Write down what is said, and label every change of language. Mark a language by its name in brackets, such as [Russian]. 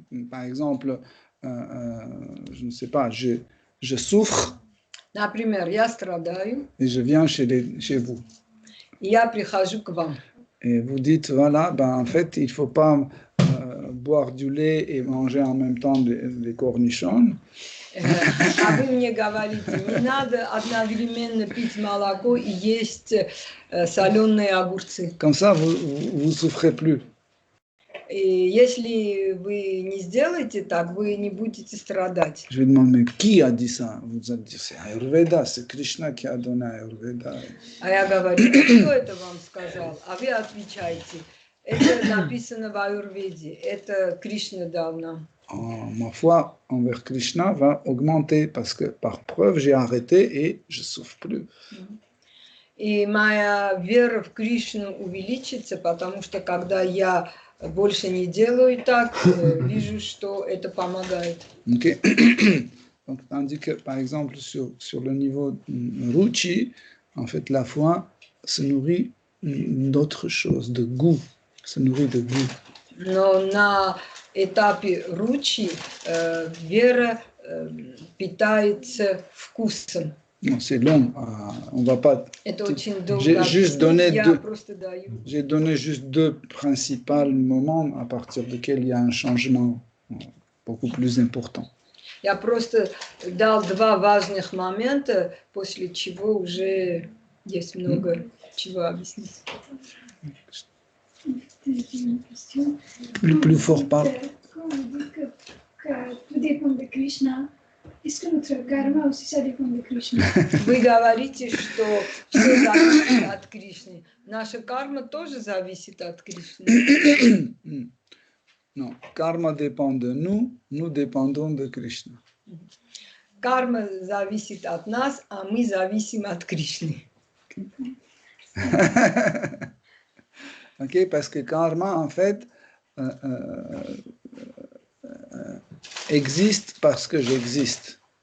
[French] Par exemple, je ne sais pas, je souffre [Russian] Например, я страдаю, [French] et je viens chez vous. [Russian] и я прихожу к вам. [French] Et vous dites, voilà, ben, en fait, il ne faut pas boire du lait et manger en même temps des cornichons. [Russian] А вы мне говорите, не надо одновременно пить молоко и есть соленые огурцы. [French] Comme ça, vous souffrez plus. [Russian] И если вы не сделаете так, вы не будете страдать. [French] Je vais demander, mais qui a dit ça? Vous allez dire, c'est Ayurveda, c'est Krishna qui a donné Ayurveda. [Russian] А я говорю, кто это вам сказал? А вы отвечаете, это написано в Аюрведе, это Кришна дал нам. [French] Ma foi envers Krishna va augmenter parce que par preuve, j'ai arrêté et je ne souffre plus. [Russian] И моя вера в Кришну увеличится, потому что когда я больше не делаю так, вижу, что это помогает. [English] Okay. [French] Donc, tandis que, par exemple, sur le niveau Ruchi, en fait, la foi se nourrit d'autres choses, de goût, se nourrit de goût. [Russian] Но на этапе ручи вера питается вкусом. [French] Non, c'est long. On va pas. [Russian] Это очень долго. [French] J'ai juste donné [Russian] Я [French] deux. [Russian] просто даю. [French] J'ai donné juste deux principaux moments à partir desquels il y a un changement beaucoup plus important. [Russian] Я просто дал два важных момента, после чего уже есть много чего объяснить. [French] Une question. Le plus fort parle. Quand on dit que tout dépend de Krishna, est-ce que notre karma aussi ça dépend de Krishna? [Russian] Вы говорите, что все зависит от Кришны. Наша карма тоже зависит от Кришны. [French] Non, karma dépend de nous, nous dépendons de Krishna. [Russian] Карма зависит от нас, а мы зависим от Кришны. [French] Ok, parce que karma, en fait, existe parce que j'existe.